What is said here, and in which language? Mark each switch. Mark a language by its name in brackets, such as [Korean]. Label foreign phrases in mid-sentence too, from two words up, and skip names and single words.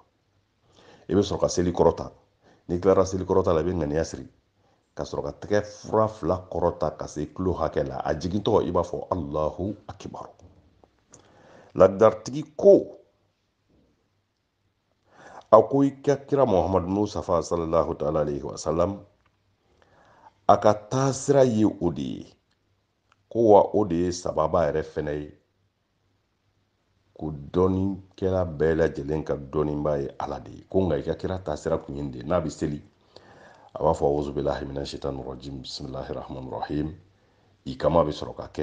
[Bambara] I bɛ sɔrɔ ka seli kɔrɔta, n'i tilara seli kɔrɔta la i bɛ ŋaniya siri, ka sɔrɔ ka tɛgɛ 2 kɔrɔta ka se kilo hakɛ la a jigintɔ i b'a fɔ [Arabic] الله أكبر. [Bambara] Lakidaritigi ko a ko i ka kira Muhamadu Musafa [Arabic] صلى الله تعالى عليه وسلم, [Bambara] a ka taasira ye o de ye ko wa o de ye sababa yɛrɛ fɛnɛ ye ko dɔɔninkɛla bɛɛ lajɛlen ka dɔɔninba ye ala de ye ko nka i ka kira taasira kun ye de n'a bɛ seli a b'a fɔ [Arabic] أعوذ بالله من الشيطان الرجيم بسم الله الرحمن الرحيم [Bambara] i kama bɛ sɔrɔ ka